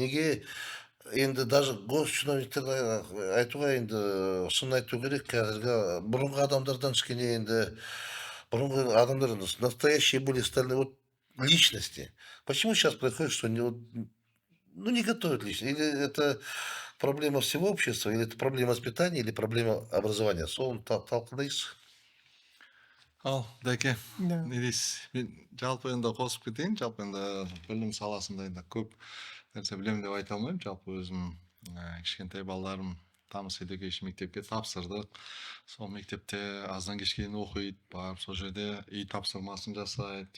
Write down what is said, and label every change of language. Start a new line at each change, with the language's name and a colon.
Kazakh: Неге енді даже госчиновниктерді айтуға енді шын айту керек, қазіргі бұрынғы адамдардан кішкене енді бұрынғы адамдар
Russian: настоящие были стальные вот личности. Почему сейчас происходит, что не готовят личность? Или это проблема всего общества, или это проблема воспитания, или проблема образования?
Kazakh: Соны талқылайсыз. Ал, Дәке, Да. не дейсіз? Мен жалпы енді қосып кетейін, жалпы енді білім саласында енді көп нәрсе білемін деп айта алмаймын. Жалпы өзім кішкентай балаларым Тамос Education мектепке тапсырдық. Сол мектепте аздан кешке дейін оқиды, барып сол жерде үй тапсырмасын жасайды.